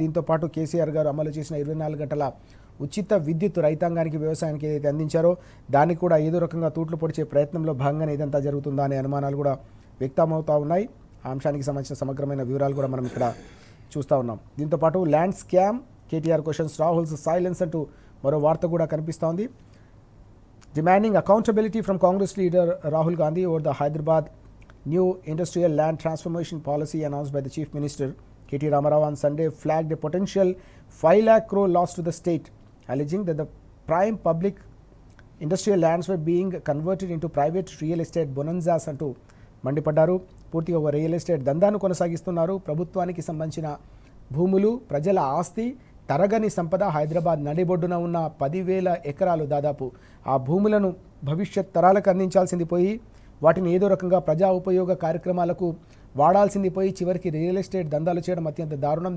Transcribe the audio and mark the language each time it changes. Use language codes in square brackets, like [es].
[te] దీంతోపాటు కేసీఆర్ గారు అమలు చేసిన 24 గంటల ఉచిత విద్యుత్ రైతాంగానికి, వ్యవసాయానికి ఏదైతే అందించారో దానికి కూడా ఏదో రకంగా తూట్లు పొడిచే ప్రయత్నంలో భాగంగానే ఇదంతా జరుగుతుందా అనే అనుమానాలు కూడా వ్యక్తమవుతూ ఉన్నాయి. ఆ అంశానికి సంబంధించిన సమగ్రమైన వివరాలు కూడా మనం ఇక్కడ చూస్తూ ఉన్నాం. దీంతోపాటు land scam, KTR questions, Rahul's silence అంటూ మరో వార్త కూడా కనిపిస్తూ ఉంది. [en] Demanding accountability from Congress leader Rahul Gandhi over the Hyderabad new industrial land transformation policy announced by the Chief Minister. K.T. Ramarao on Sunday flagged a potential 5 lakh crore loss to the state, alleging that the prime public industrial lands were being converted into private real estate bonanzas [te] అంటూ మండిపడ్డారు. పూర్తిగా ఒక real estate దందాను కొనసాగిస్తున్నారు. ప్రభుత్వానికి సంబంధించిన భూములు, ప్రజల ఆస్తి, తరగని సంపద, హైదరాబాద్ నడిబొడ్డున ఉన్న 10,000 ఎకరాలు దాదాపు ఆ భూములను భవిష్యత్ తరాలకు అందించాల్సింది పోయి, వాటిని ఏదో రకంగా ప్రజా ఉపయోగ కార్యక్రమాలకు వాడాల్సింది పోయి, చివరికి రియల్ ఎస్టేట్ దందాలు చేయడం అత్యంత దారుణం.